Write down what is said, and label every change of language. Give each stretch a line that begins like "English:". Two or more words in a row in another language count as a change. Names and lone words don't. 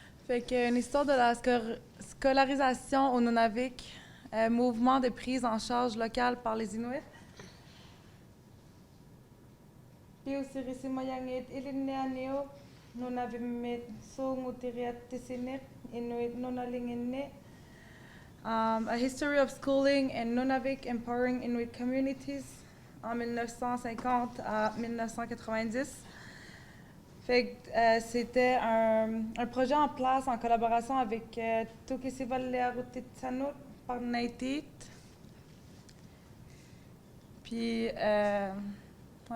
French: Fait qu'une histoire de la scolarisation au Nunavik, mouvement de prise en charge locale par les Inuits.
Inuktitut: Piusirisimayangit ilineaneo Nunavimit songutiriat tisinit Inuit Nunalinginne.
English: A History of Schooling in Nunavik Empowering Inuit Communities
French: en 1950 à 1990. Fait que c'était un projet en place en collaboration avec Tukisivallearutitsanut par Naitit. Puis, ouais.